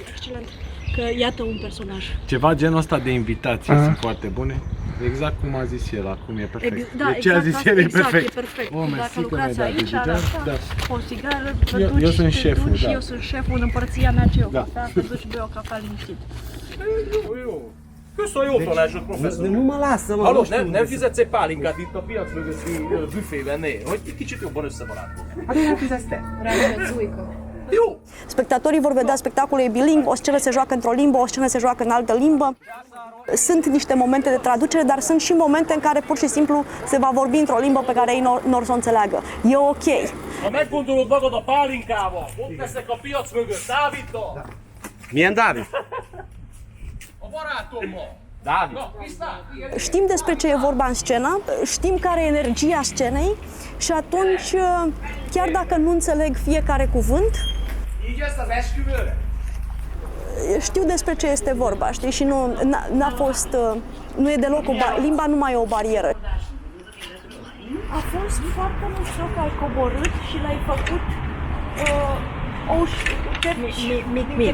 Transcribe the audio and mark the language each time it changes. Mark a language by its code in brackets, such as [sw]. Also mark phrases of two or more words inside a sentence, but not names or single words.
[ro] Excelent. Că iată un personaj. Ceva genul ăsta de invitații sunt foarte bune. Exact cum a zis el acum, e perfect. Da, ce a zis el e perfect. E perfect. Oh, Dacă lucrați aici, o țigară, vă eu duci, sunt te șeful, duci, da. eu sunt șeful în împărția mea, ce eu cafea, te duci, bei o cafea liniștit. [hu] Köszönöm, jó tanácsot, professzor. [ro] Nu mă lasă, mă. [hu] Halló, nem fizetsz egy pálinkát itt a piac mögötti büfében, né? Hogy egy kicsit jobban összebarátkozni. Hát nem fizetsz te? Rányomod Zujka. [ro] Spectatorii vor vedea spectacolul e biling, o scenă se joacă într-o limbă, o scenă se joacă în altă limbă. Sunt niște momente de traducere, dar sunt și momente în care pur și simplu se va vorbi într-o limbă pe care ei n-or să o înțeleagă. E ok. [hu] A megfordulod magad a pálinkával, ott leszek a piac mögött, Dáviddal! Milyen Dávid? A barátommal! Dávid. Na, viszlát! [ro] Știm despre ce e vorba în scenă, știm care e energia scenei și atunci, chiar dacă nu înțeleg fiecare cuvânt, [hu] Így jössz az esküvőre? [ro] știu despre ce este vorba, știi? Și n-a fost, nu e deloc limba nu mai e o barieră. A fost foarte mișto că ai coborât și l-ai făcut mic.